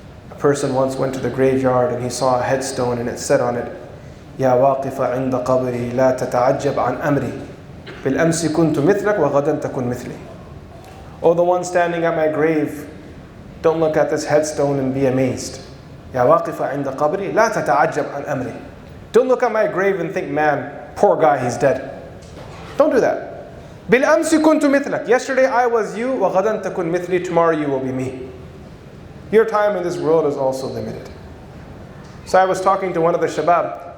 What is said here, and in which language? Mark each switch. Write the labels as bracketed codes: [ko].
[en] A person once went to the graveyard and he saw a headstone and it said on it, [ar] يا واقف عند قبري لا تتعجب عن أمري بالأمس كنت مثلك وغدا تكن مثلي. [en] Oh, the one standing at my grave, don't look at this headstone and be amazed. [ar] يا واقف عند قبري لا تتعجب عن أمري. [en] Don't look at my grave and think, man, poor guy, he's dead. Don't do that. [ar] بالأمس كنت مثلك. [en] Yesterday I was you, [ar] وغدا تكن مثلي. [en] Tomorrow you will be me. Your time in this world is also limited. So I was talking to one of the shabab.